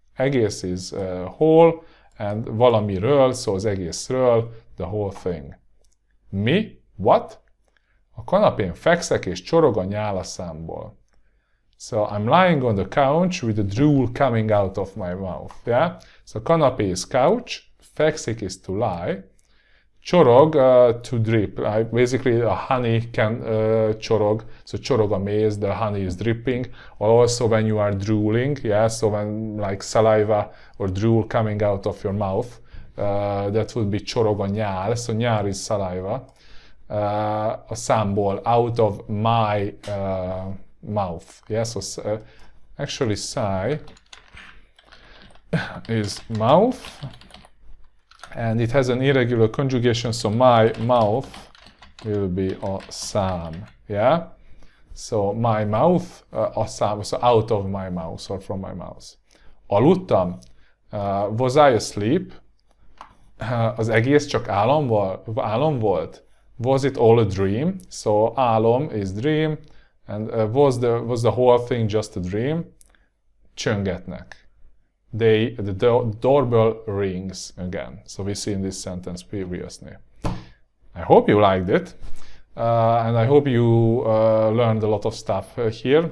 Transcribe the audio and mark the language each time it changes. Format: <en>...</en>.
<en>Egész is whole, and valamiről, so</en> <hu>az egészről,</hu> <en>the whole thing.</en> <hu>Mi?</hu> <en>What?</en> <hu>A kanapén fekszek és csorog a nyál a számból.</hu> <en>So I'm lying on the couch with the drool coming out of my mouth. Yeah? So kanapé is couch, fekszik is to lie, csorog to drip. Basically a honey can csorog, so</en> <hu>csorog a méz,</hu> <en>the honey is dripping. Or also when you are drooling, yeah, so when like saliva or drool coming out of your mouth, that would be</en> <hu>csorog a nyál,</hu> <en>so nyál is saliva.</en> <hu>A számból,</hu> <en>out of my mouth. Yeah, so actually sigh is mouth, and it has an irregular conjugation, so my mouth will be a szám. Yeah, so my mouth, a szám, so out of my mouth or from my mouth.</en> <hu>Aludtam?</hu> <en>Was I asleep?</en> <hu>Az egész csak álom volt?</hu> <en>Was it all a dream? So álom is dream, and was the whole thing just a dream?</en> <hu>Csöngetnek.</hu> <en>The doorbell rings again. So we see in this sentence previously. I hope you liked it. And I hope you learned a lot of stuff here.</en>